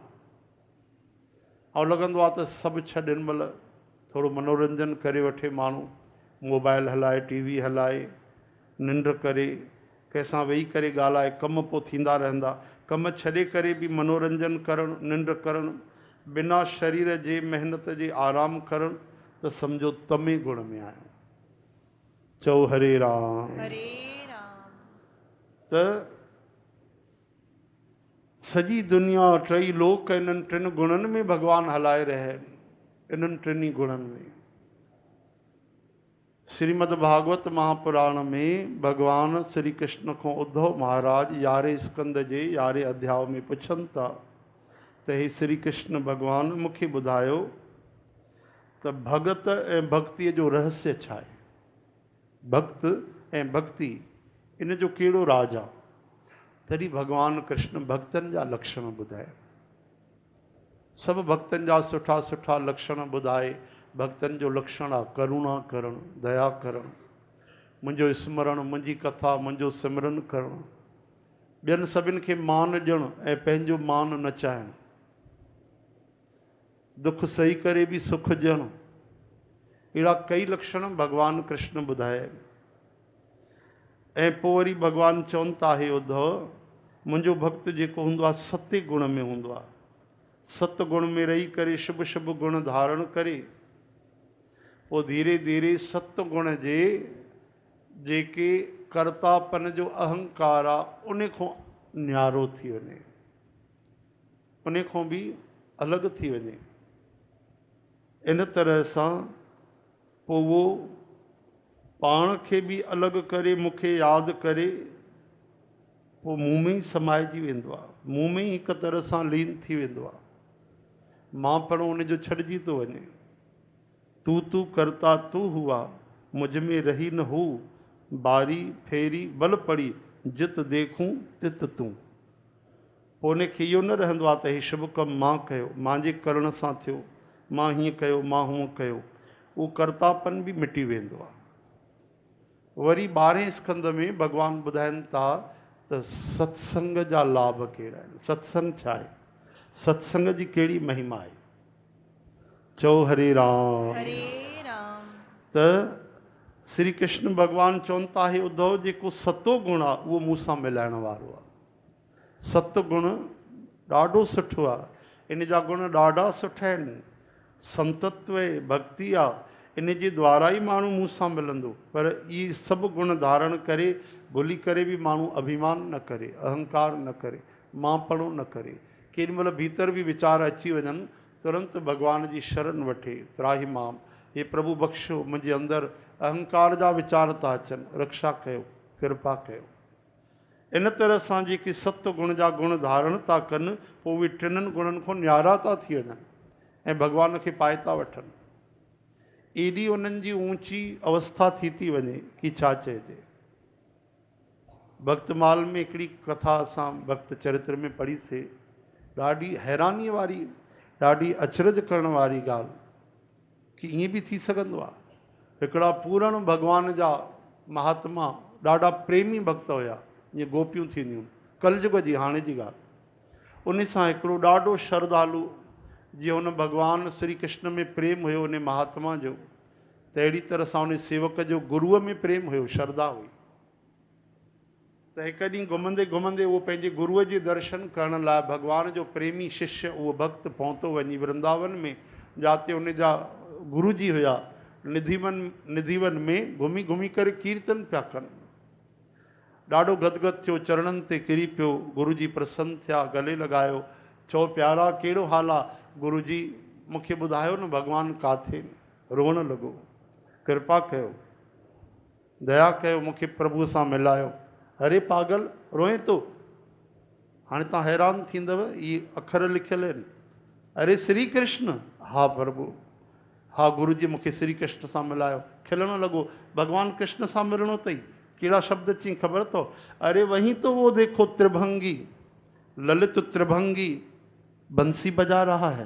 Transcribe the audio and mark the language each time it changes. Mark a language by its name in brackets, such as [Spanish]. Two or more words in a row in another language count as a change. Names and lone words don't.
[Sindhi] ऐं लॻंदो आहे त सभु छॾ, हिन महिल थोरो मनोरंजन करे वठे माण्हू, मोबाइल हलाए, टीवी हलाए, निंड करे, कंहिंसां वेही करे ॻाल्हाए, कम पोइ थींदा रहंदा। कम छॾे करे बि मनोरंजन करणु, निंड करणु, बिना शरीर जे महिनत जे आराम करणु, त सम्झो तमे गुण में आहियूं। चओ हरे राम। हरे राम। त सॼी दुनिया, टई लोक इन्हनि टिनि गुणनि में भॻवानु हलाए रहिया आहिनि। इन्हनि टिनी गुणनि में श्रीमद् भागवत महापुराण में भगवान श्री कृष्ण को उद्धव महाराज 11वें स्कंद जे 11वें अध्याय में पुछनि था त हे श्री कृष्ण भगवान, मूंखे ॿुधायो त भगत ऐं भक्तीअ जो रहस्य छा आहे? भक्त ऐं भक्ति, इन जो कहिड़ो राज आहे? तॾहिं भगवान कृष्ण भक्तनि जा लक्षण ॿुधाए, सभु भक्तनि जा सुठा सुठा लक्षण ॿुधाए। भक्तनि जो लक्षण आहे करुणा करणु, दया करणु, मुंहिंजो स्मरणु, मुंहिंजी कथा, मुंहिंजो सिमरन करणु, ॿियनि सभिनि खे मान ॾियणु ऐं पंहिंजो मान न चाहीणु, दुख सही करे बि सुख ॾियणु। अहिड़ा कई लक्षण भगवान कृष्ण ॿुधाए। ऐं पोइ वरी भगवान चवनि था, हे उद्धव, मुंहिंजो भक्त जेको हूंदो आहे सते गुण में हूंदो आहे। सत गुण में रही करे शुभ शुभ गुण धारण करे, पोइ धीरे धीरे सत गुण जे जेके कर्तापन जो अहंकार आहे, उन खां न्यारो थी वञे, उन खां बि अलॻि थी वञे। इन तरह सां पोइ उहो पाण खे बि अलॻि करे, मूंखे यादि करे, पोइ मूं में ई समाइजी वेंदो आहे, मूं में ई हिकु तरह सां लीन थी वेंदो आहे। मां पण उनजो छॾिजी थो वञे। [Hindi] तू करता तू हुआ, मुझ में रही न हू, बारी फेरी बल पड़ी, जित देखूं तित तूं। [Sindhi] पोइ उनखे इहो न रहंदो आहे त हे शुभ कमु मां कयो, मुंहिंजे करण सां थियो, मां हीअं कयो, मां हूअं कयो। उहो कर्तापन बि मिटी वेंदो आहे। वरी 12वें स्कंद में भगवान ॿुधाइनि था त सत्संग जा लाभ कहिड़ा आहिनि, सत्संग छा आहे, सत्संग जी कहिड़ी महिमा आहे। चओ हरे राम। हरे राम। त श्री कृष्ण भगवान चवनि था, हे उद्धव, जेको सतो गुण आहे उहो मूंसां मिलाइण वारो आहे। सत गुण ॾाढो सुठो आहे, इन जा गुण ॾाढा सुठा आहिनि। संतत्व भक्ति आहे, इन जे द्वारा ई माण्हू मूंसां मिलंदो। पर इहे सभु गुण धारण करे भुली करे बि माण्हू अभिमान न करे, अहंकार न करे, मांपणो न करे। केॾी महिल भीतर बि वीचार अची वञनि, तुरंत भगवान जी शरण वठे, [Sanskrit] त्राही माम, [Sindhi] हे प्रभु बख़्शो, मुंहिंजे अंदरि अहंकार जा वीचार था अचनि, रक्षा कयो, कृपा कयो। इन तरह सां जेके सत गुण जा गुण धारण था कनि पोइ उहे टिनि गुणनि खां न्यारा था थी वञनि ऐं भॻवान खे पाए था वठनि। एॾी उन्हनि जी ऊची अवस्था थी वञे कि छा चइजे। भक्तमाल में हिकिड़ी कथा असां भक्त चरित्र में पढ़ीसीं, ॾाढी हैरानीअ वारी, ॾाढी अचरज करण वारी ॻाल्हि कि ईअं बि थी सघंदो आहे। हिकिड़ा पूर्ण भॻवान जा महात्मा ॾाढा प्रेमी भक्त हुया, जीअं गोपियूं थींदियूं, कलयुग जी हाणे जी ॻाल्हि। उन सां हिकिड़ो ॾाढो श्रद्धालु, जीअं हुन भॻवान श्री कृष्ण में प्रेम हुयो उन महात्मा जो, त अहिड़ी तरह सां उन सेवक जो गुरूअ में प्रेम हुयो, श्रद्धा हुई। त हिकु ॾींहुं घुमंदे घुमंदे उहो पंहिंजे गुरूअ जे दर्शन करण लाइ भॻवान जो प्रेमी शिष्य उहो भक्त पहुतो वञी वृंदावन में, जिते उन जा गुरु जी हुया, निधिवन में घुमी घुमी करे कीर्तन पिया कनि। ॾाढो गदगद थियो, चरणनि ते किरी पियो, गुरु जी प्रसन्न थिया, गले लॻायो, चओ प्यारा कहिड़ो हाल आहे? गुरु जी मूंखे ॿुधायो न भॻवानु काथे? रोअण लॻो, कृपा कयो, दया कयो, मूंखे प्रभुअ सां मिलायो। अरे पागल, रोए थो? हाणे तव्हां हैरान थींदव, इहे अखर लिखियल आहिनि। अरे श्री कृष्ण? हा प्रभु, हा गुरु जी मूंखे श्री कृष्ण सां मिलायो। खिलण लॻो, भॻवान कृष्ण सां मिलणो अथई? कहिड़ा शब्द चई ख़बर अथव? [Hindi] अरे वहीं तो वो देखो त्रिभंगी, ललित त्रिभंगी बंसी बजा रहा है।